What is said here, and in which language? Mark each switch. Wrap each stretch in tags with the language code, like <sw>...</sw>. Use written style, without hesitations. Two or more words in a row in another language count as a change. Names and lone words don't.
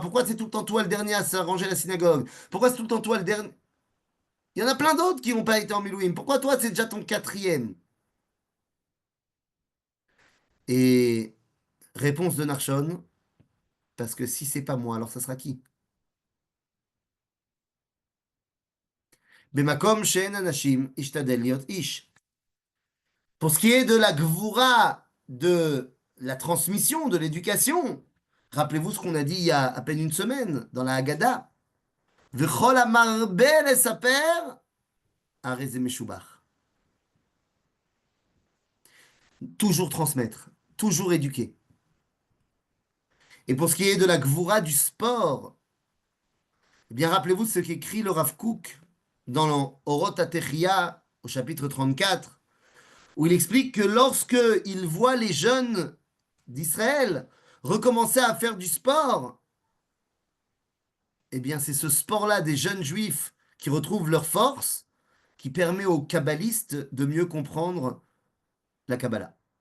<fr>Pourquoi c'est tout le temps toi le dernier à s'arranger à la synagogue? Pourquoi c'est tout le temps toi le dernier? Il y en a plein d'autres qui n'ont pas été en Milouim. Pourquoi toi c'est déjà ton quatrième? Et réponse de Narshon, parce que si c'est pas moi, alors ça sera qui?</fr> <he>במקום שאין אנשים השתדל להיות איש.</he> <fr>Pour ce qui est de la gvura, de la transmission, de l'éducation, rappelez-vous ce qu'on a dit il y a à peine une semaine dans la Haggadah.</fr> <he>וכל המרבה לספר, הרי זה משובח.</he> <fr>Toujours transmettre, toujours éduquer. Et pour ce qui est de la gvura du sport, eh bien rappelez-vous ce qu'écrit le Rav Kook dans l'Orot Atechia au chapitre 34, où il explique que lorsque il voit les jeunes d'Israël recommencer à faire du sport, eh bien c'est ce sport-là des jeunes juifs qui retrouvent leur force qui permet aux kabbalistes de mieux comprendre la Kabbalah.</fr>